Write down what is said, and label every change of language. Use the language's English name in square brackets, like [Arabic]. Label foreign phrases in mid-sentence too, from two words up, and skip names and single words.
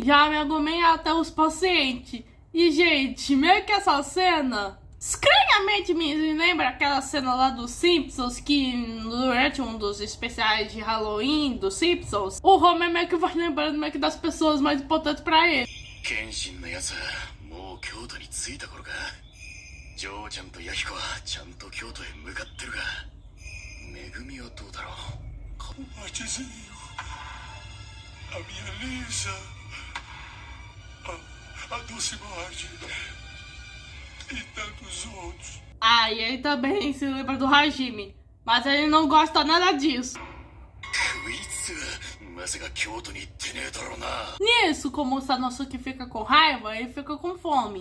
[Portuguese] Já me agomei até os pacientes. E, gente, meio que essa cena estranhamente me lembra aquela cena lá dos Simpsons, que durante um dos especiais de Halloween dos Simpsons, o Homer meio que vai lembrando meio que das pessoas mais importantes pra ele. [Japanese] 剣心の奴もう京都に着いた頃が、嬢ちゃんと弥彦はちゃんと京都へ向かってるが、恵はどうだろう? [Portuguese] Matezinho, a minha Lisa, a Doce Marge e tantos outros. Ah, e ele também se lembra do Hajime, mas ele não gosta nada disso. Nisso, como o Sanosuke fica com raiva, ele fica com fome.